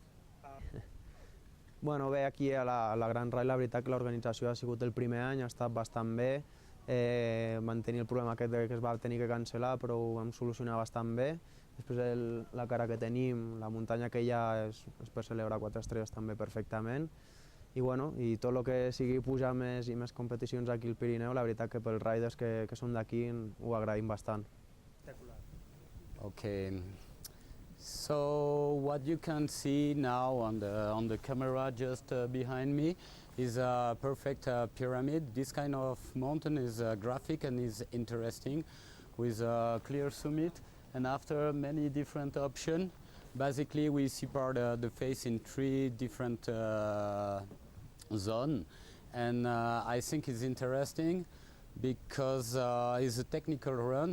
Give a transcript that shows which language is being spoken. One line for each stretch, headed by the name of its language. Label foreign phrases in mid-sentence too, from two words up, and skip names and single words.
Catalan: Bueno, bé, aquí a la GrandRide la veritat que l'organització ha sigut el primer any, ha estat bastant bé, van tenir el problema aquest que es va tenir que cancel·lar, però ho vam solucionar bastant bé. Després la cara que tenim, la muntanya que hi ha és per celebrar 4 estrelles també perfectament. I bueno, i tot el que sigui pujar més i més competicions aquí al Pirineu, la veritat que pels riders que són d'aquí ho agraïm bastant. Espectacular.
English: Okay. So what you can see now on the camera just behind me is a perfect pyramid. This kind of mountain is graphic and is interesting with a clear summit, and after many different options, basically we separate the face in 3 different zones, and I think it's interesting because it's a technical run.